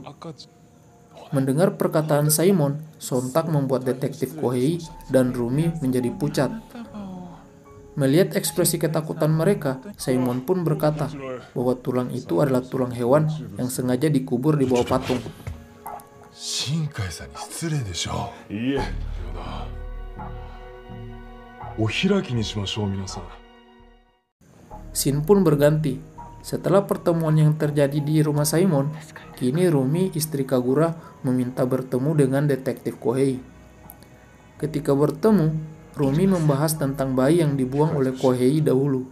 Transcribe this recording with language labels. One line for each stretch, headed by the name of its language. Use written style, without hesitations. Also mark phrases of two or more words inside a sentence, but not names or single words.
Indonesian: Mendengar perkataan Simon, sontak membuat detektif Kohei dan Rumi menjadi pucat. Melihat ekspresi ketakutan mereka, Simon pun berkata bahwa tulang itu adalah tulang hewan yang sengaja dikubur di bawah patung.
Japanese: 新海さんに失礼でしょ. Iie. お開きにしましょう皆さん.
Indonesian: Scene pun berganti. Setelah pertemuan yang terjadi di rumah Simon, kini Rumi, istri Kagura, meminta bertemu dengan detektif Kohei. Ketika bertemu, Rumi membahas tentang bayi yang dibuang oleh Kohei dahulu.